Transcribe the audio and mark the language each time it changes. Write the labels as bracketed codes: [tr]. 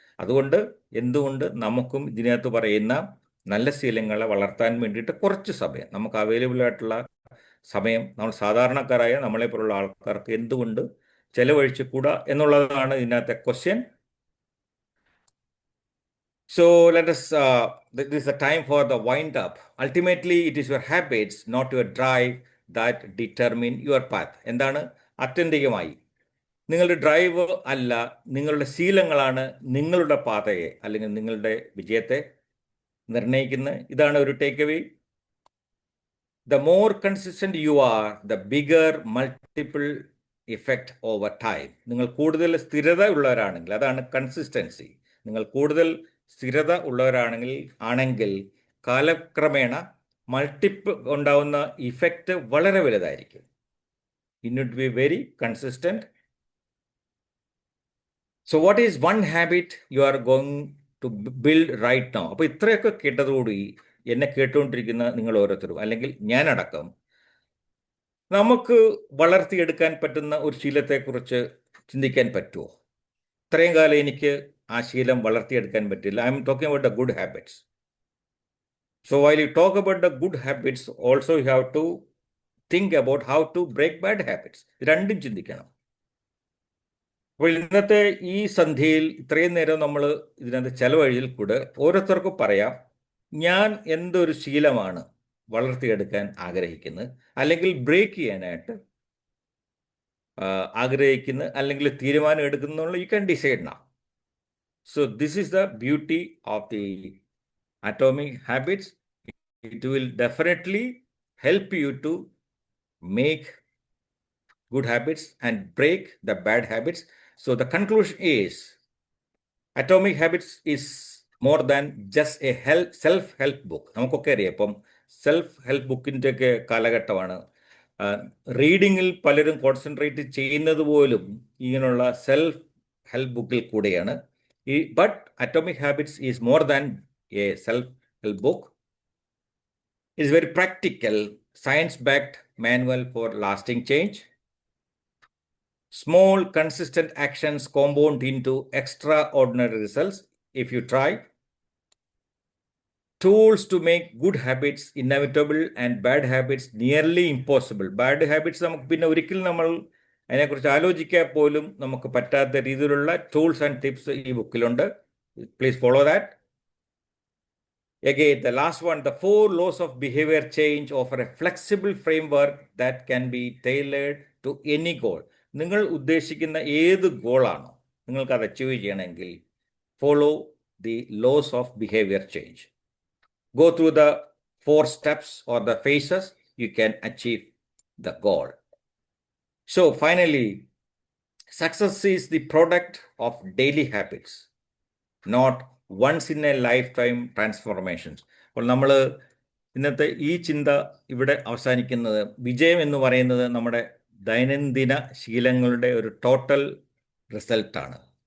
[ml] അതുകൊണ്ട് എന്തുകൊണ്ട് നമുക്കും ഇതിനകത്ത് പറയുന്ന നല്ല ശീലങ്ങളെ വളർത്താൻ വേണ്ടിയിട്ട് കുറച്ച് സമയം നമുക്ക് അവൈലബിൾ ആയിട്ടുള്ള സമയം നമ്മൾ സാധാരണക്കാരായ നമ്മളെപ്പോലുള്ള ആൾക്കാർക്ക് എന്തുകൊണ്ട് ചെലവഴിച്ചു കൂടാ എന്നുള്ളതാണ് ഇതിനകത്തെ question. [en] So let us this is the time for the wind up. Ultimately it is your habits, not your drive, that determine your path. [ml] എന്താണ്? ആത്യന്തികമായി നിങ്ങളുടെ ഡ്രൈവ് അല്ല, നിങ്ങളുടെ ശീലങ്ങളാണ് നിങ്ങളുടെ പാതയെ അല്ലെങ്കിൽ നിങ്ങളുടെ വിജയത്തെ നിർണ്ണയിക്കുന്നത്. ഇതാണ് ഒരു take away. [en] The more consistent you are, the bigger multiple effect over time. [ml] നിങ്ങൾ കൂടുതൽ സ്ഥിരത ഉള്ളവരാണെങ്കിൽ, അതാണ് കൺസിസ്റ്റൻസി. നിങ്ങൾ കൂടുതൽ സ്ഥിരത ഉള്ളവരാണെങ്കിൽ കാലക്രമേണ മൾട്ടിപ്പിൾ ഉണ്ടാവുന്ന ഇഫക്റ്റ് വളരെ വലുതായിരിക്കും. [en] You need to be very consistent. So what is one habit you are going to build right now? [ml] അപ്പോൾ ഇത്രയൊക്കെ കേട്ടതോടുകൂടി എന്നെ കേട്ടുകൊണ്ടിരിക്കുന്ന നിങ്ങൾ ഓരോരുത്തരും, അല്ലെങ്കിൽ ഞാനടക്കം, നമുക്ക് വളർത്തിയെടുക്കാൻ പറ്റുന്ന ഒരു ശീലത്തെക്കുറിച്ച് ചിന്തിക്കാൻ പറ്റുമോ? ഇത്രയും കാലം എനിക്ക് ആ ശീലം വളർത്തിയെടുക്കാൻ പറ്റില്ല. [en] I'm talking about the good habits. So while you talk about the good habits, also you have to think about how to break bad habits. [ml] രണ്ടും ചിന്തിക്കണം. അപ്പോൾ ഇന്നത്തെ ഈ സന്ധ്യയിൽ ഇത്രയും നേരം നമ്മൾ ഇതിനകത്ത് ചെലവഴിയിൽ കൂടെ ഓരോരുത്തർക്കും പറയാം, ഞാൻ എന്തൊരു ശീലമാണ് വളർത്തിയെടുക്കാൻ ആഗ്രഹിക്കുന്നത്, അല്ലെങ്കിൽ ബ്രേക്ക് ചെയ്യാനായിട്ട് ആഗ്രഹിക്കുന്നത്, അല്ലെങ്കിൽ തീരുമാനം എടുക്കുന്നുള്ള [en] You can decide now. So this is the beauty of the atomic habits. It will definitely help you to make good habits and break the bad habits. So the conclusion is, Atomic Habits is more than just a self-help book. [ml] നമുക്കൊക്കെ അറിയാം, ഇപ്പം self help ബുക്കിൻ്റെ ഒക്കെ കാലഘട്ടമാണ്. റീഡിങ്ങിൽ പലരും concentrate ചെയ്യുന്നത് പോലും ഇങ്ങനെയുള്ള സെൽഫ് ഹെൽപ്പ് ബുക്കിൽ കൂടെയാണ്. [en] But atomic habits is more than a self-help book. It's very practical, science-backed manual for lasting change. Small, consistent actions compound into extraordinary results if you try. Tools to make good habits inevitable and bad habits nearly impossible. Bad habits [ml] നമുക്ക് പിന്നെ ഒരിക്കലും നമ്മൾ അതിനെക്കുറിച്ച് ആലോചിക്കാൻ പോലും നമുക്ക് പറ്റാത്ത രീതിയിലുള്ള ടൂൾസ് ആൻഡ് ടിപ്സ് ഈ ബുക്കിലുണ്ട്. [en] Please follow that. Again, the last one, the 4 laws of behavior change offer a flexible framework that can be tailored to any goal. [ml] നിങ്ങൾ ഉദ്ദേശിക്കുന്ന ഏത് ഗോളാണോ നിങ്ങൾക്ക് അത് അച്ചീവ് ചെയ്യണമെങ്കിൽ [en] Follow the laws of behaviour change. Go through the 4 steps or the phases, you can achieve the goal. So finally, success is the product of daily habits, not once in a lifetime transformations. [ml] അപ്പോൾ നമ്മൾ ഇന്നത്തെ ഈ ചിന്ത ഇവിടെ അവസാനിക്കുന്നത്, വിജയം എന്ന് പറയുന്നത് നമ്മുടെ ദൈനംദിന ശീലങ്ങളുടെ ഒരു ടോട്ടൽ റിസൾട്ടാണ്.